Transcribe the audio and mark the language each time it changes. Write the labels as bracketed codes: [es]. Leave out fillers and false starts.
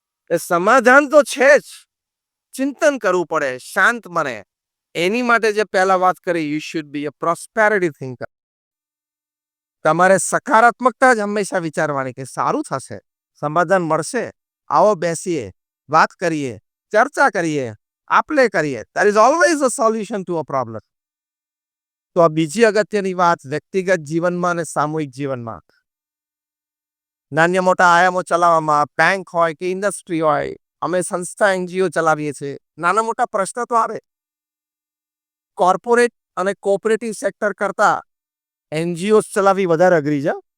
[gu] એ સમાધાન તો છે જ, ચિંતન કરવું પડે, શાંત મને. એની માટે જે પહેલા વાત કરી, [en] You should be a prosperity thinker. [gu] તમારે સકારાત્મકતા જ હંમેશા વિચારવાની કે સારું થશે, સમાધાન મળશે, આવો બેસીએ, વાત કરીએ, ચર્ચા કરીએ, આપલે કરીએ. [en] There is always a solution to a problem. [gu] તો આ બીજી અગત્યની વાત વ્યક્તિગત જીવનમાં અને સામૂહિક જીવનમાં. નાના મોટા આયામો ચલાવવામાં, બેંક હોય કે ઇન્ડસ્ટ્રી હોય, અમે સંસ્થા એનજીઓ ચલાવીએ છીએ. નાના મોટા પ્રશ્ન તો આવે. કોર્પોરેટ અને કોઓપરેટિવ સેક્ટર કરતા એનજીઓ ચલાવવી વધારે અઘરી છે.